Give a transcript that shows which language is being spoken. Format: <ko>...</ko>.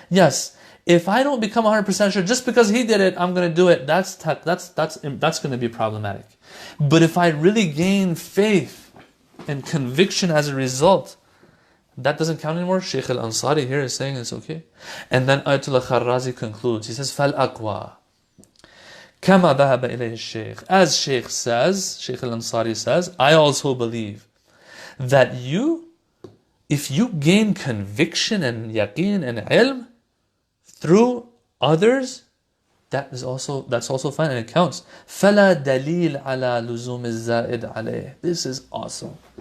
<en>Yes, if I don't become 100% sure, just because he did it, I'm going to do it, that's going to be problematic. But if I really gain faith and conviction as a result, That doesn't count anymore. Shaykh al-Ansari here is saying it's okay. And then Ayatullah Kharrazi concludes. He says,</en> <ar>فَالْأَقْوَى كَمَا ذَهَبَ إِلَيْهِ الشَّيْخ.</ar> <en>As Shaykh says, Shaykh al-Ansari says, I also believe that if you gain conviction and yaqeen and ilm through others, that's also fine and it counts.</en> <ar>فَلَا دَلِيلَ عَلَى لُزُومِ الزَّائِدْ عَلَيْهِ.</ar> <en>This is awesome.</en>